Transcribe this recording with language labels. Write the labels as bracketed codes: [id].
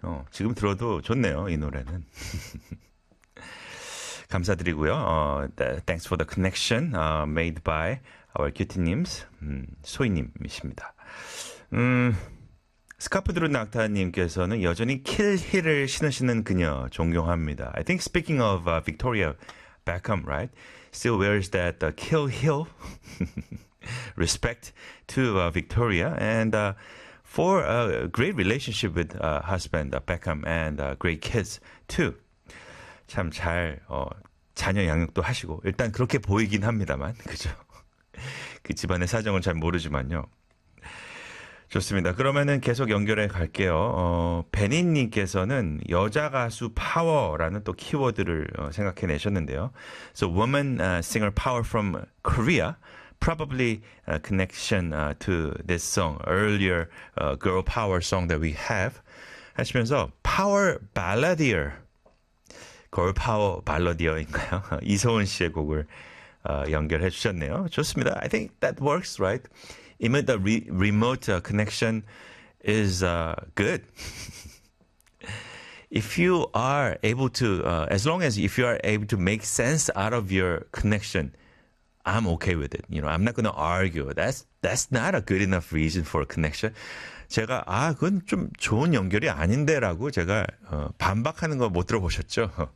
[ko] 어, 지금 들어도 좋네요, 이 노래는. 감사드리고요. [en] Thanks for the connection made by our cutie names, [ko] 소희님이십니다. 스카프드루 낙타님께서는 여전히 킬힐을 신으시는 그녀 존경합니다. [en] I think speaking of Victoria Beckham, right? Still wears that kilt heel. Respect to Victoria and for a great relationship with husband Beckham and great kids too. [ko] 참 잘 자녀 양육도 하시고 일단 그렇게 보이긴 합니다만 그죠? 그 집안의 사정은 잘 모르지만요. 좋습니다. 그러면은 계속 연결해 갈게요. 베니님께서는 여자 가수 파워라는 또 키워드를 생각해 내셨는데요. [en] So woman singer power from Korea. Probably a connection to this song, earlier girl power song that we have. [ko] 하시면서 [en] power balladier, girl power [ko] balladier인가요? 이소은 씨의 곡을 연결해 주셨네요. 좋습니다. [en] I think that works, right? Even the remote connection is good. If you are able to, as long as if you are able to make sense out of your connection, I'm okay with it. You know, I'm not going to argue. That's not a good enough reason for a connection. [ko] 제가 아, 그건 좀 좋은 연결이 아닌데라고 제가 반박하는 거 못 들어보셨죠?